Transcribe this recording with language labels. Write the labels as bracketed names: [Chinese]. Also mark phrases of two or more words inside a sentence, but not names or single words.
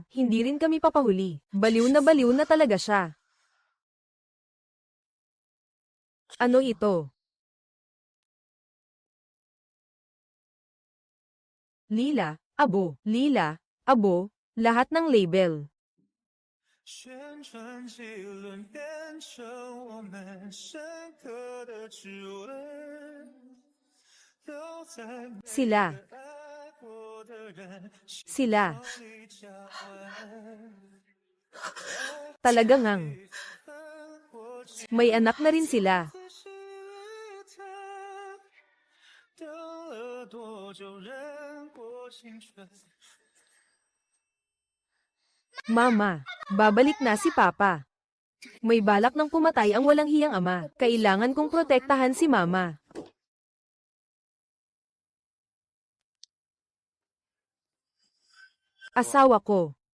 [Filipino] Hindi rin kami papahuli. Baliw na talaga siya. Ano ito? lila, abo, lila, abo, lahat ng label. [Chinese] 旋转几轮，变成我们深刻的指纹，都在每 [Filipino] Sila, [Chinese] 个爱过的人心 [Filipino] sila, [Chinese] 里交换。 [Filipino] talaga ngang. May anak na rin sila. [Chinese] 仔细一谈，等了多久，忍过青春。 [Filipino] Mama, babalik na si Papa. May balak ng pumatay ang walang hiyang ama. Kailangan kong protektahan si Mama. Asawa ko.